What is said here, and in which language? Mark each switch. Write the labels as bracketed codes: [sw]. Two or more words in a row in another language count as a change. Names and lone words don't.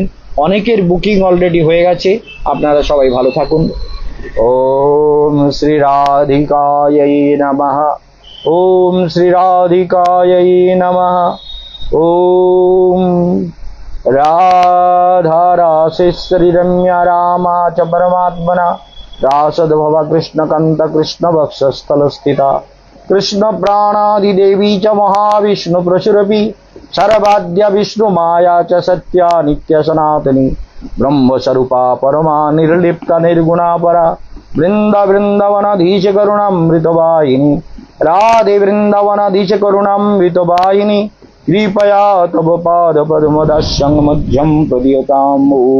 [bn] অনেকের বুকিং অলরেডি হয়ে গেছে। আপনারা সবাই ভালো থাকুন। [sa] ওম শ্রী রাধিকাयै নমঃ। ওম শ্রী রাধিকাयै নমঃ। ওম রাধা রাসেশ্বরী রম্যা রামা চ পরমাত্মনা রাসদ্ভব কৃষ্ণকান্ত কৃষ্ণ বক্ষস্থল স্থিতা কৃষ্ণ প্রাণাদিদেবী চ মহাবিষ্ণু প্রচুরপি सर्वाद्य विष्णु माया च सत्या नित्य सनातनी ब्रह्मस्वरूपा परमा निर्लिप्त निर्गुणा परा वृंदावनाधीश करुणामृतवाहिनी राधे वृंदावनाधीश करुणामृतवाहिनी कृपया तव पाद पद्मदशं मध्यं प्रदीयताम्।